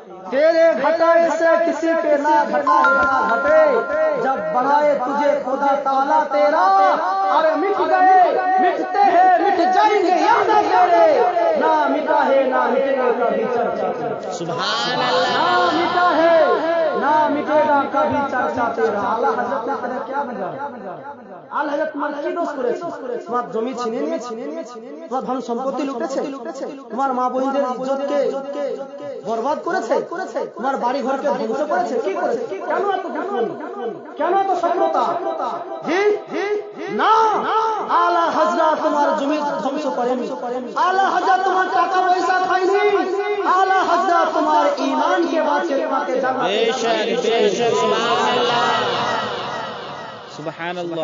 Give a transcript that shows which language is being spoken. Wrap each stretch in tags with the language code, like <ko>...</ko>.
<hi>तेरे घटाई से किसी के ना घटा है ना घटे, जब बढ़ाए तुझे खुदा ताला तेरा। अरे मिट गए मिटते हैं मिट जाएंगे याद तेरे, ना मिटा है ना मिटेगा कभी चर्चा तेरा। सुभान अल्लाह। ना मिटा है ना मिटेगा कभी चर्चा तेरा। आला हजरत ने तेरा क्या बजा?</hi> <bn>আল হযরত তোমার কি দোষ করেছে? তোমার জমি ছিনিয়ে নিয়েছে, তোমার ধন সম্পত্তি লুটেছে, তোমার মা বোনদের ইজ্জতকে বরবাদ করেছে, তোমার বাড়ি ঘরকে ধ্বংস করেছে। কি করেছে? কেন এত দুশ্মনী? কেন এত শত্রুতা? জি না, আলা হযরত তোমার জমি ধ্বংস করেনি, আলা হযরত তোমার টাকা পয়সা খায়নি, আলা হযরত তোমার ঈমানকে বাঁচিয়ে তোমাকে জান্নাতে</bn> <hi>बेशक बेशक सुभान अल्लाह सुभान अल्लाह।</hi>